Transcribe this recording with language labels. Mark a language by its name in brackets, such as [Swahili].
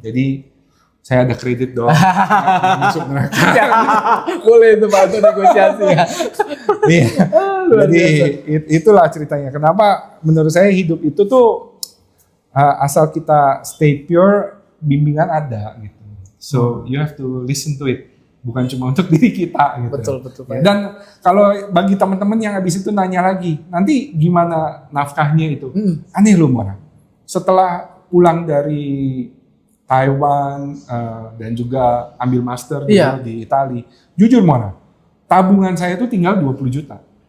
[Indonesian] Jadi saya ada kredit dong. Masuk neraka. Boleh itu bantu negosiasi ya. Iya. Jadi itulah ceritanya. Kenapa menurut saya hidup itu tuh asal kita [English] stay pure, [Indonesian] bimbingan ada gitu. [English] So you have to listen to it. [Indonesian] Bukan cuma untuk diri kita gitu. Betul. Dan kalau bagi teman-teman yang habis itu nanya lagi, nanti gimana nafkahnya itu? Aneh loh, Mora. Setelah pulang dari Taiwan dan juga ambil master di Itali, jujur, Mora, tabungan saya itu tinggal 20 juta.